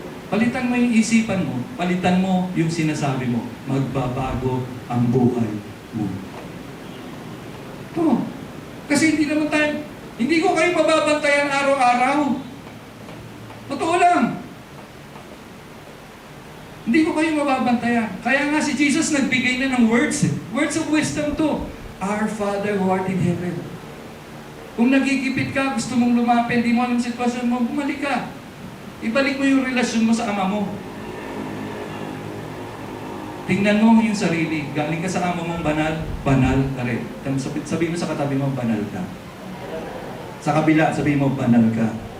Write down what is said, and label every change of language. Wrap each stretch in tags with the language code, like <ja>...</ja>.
<tl>Palitan mo yung isipan mo, palitan mo yung sinasabi mo, magbabago ang buhay mo. Ito. Kasi hindi ko kayo mababantayan araw-araw. Totoo lang. Hindi ko kayo mababantayan. Kaya nga si Jesus nagbigay na ng words.</tl> <en>Words of wisdom to. Our Father who art in heaven.</en> <tl>Kung nagigipit ka, gusto mong lumapit, hindi mo alam sitwasyon mo, bumalik ka. Ibalik mo yung relasyon mo sa ama mo. Tingnan mo yung sarili. Galing ka sa ama mong banal, banal ka rin. Sabihin mo sa katabi mo, banal ka. Sa kabila, sabihin mo, banal ka.</tl>